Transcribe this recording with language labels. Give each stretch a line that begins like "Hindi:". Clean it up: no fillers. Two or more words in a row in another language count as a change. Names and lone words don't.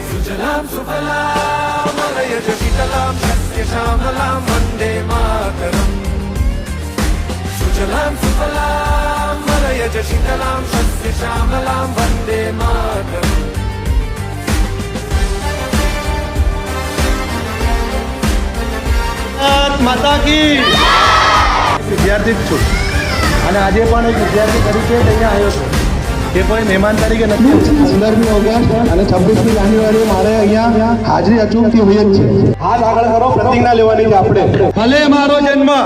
Sanskrit: सुजलां सुफलां मलयज शीतलां शस्य श्यामलां वन्दे मातरम् सुजलां सुफलां मलयज शीतलां शस्य श्यामलां वन्दे मातरम्
Hindi: माता की
Gujarati: વિદ્યાર્થી જ છું અને આજે પણ એક વિદ્યાર્થી તરીકે અહીંયા આવ્યો છું એ કોઈ મહેમાન તરીકે નથી 15મી ઓગસ્ટ અને 26મી જાન્યુઆરી મારે અહીંયા હાજરી અચૂકથી હોય જ છે હાથ આગળ કરો પ્રતિજ્ઞા લેવાની છે આપણે ભલે મારો જન્મ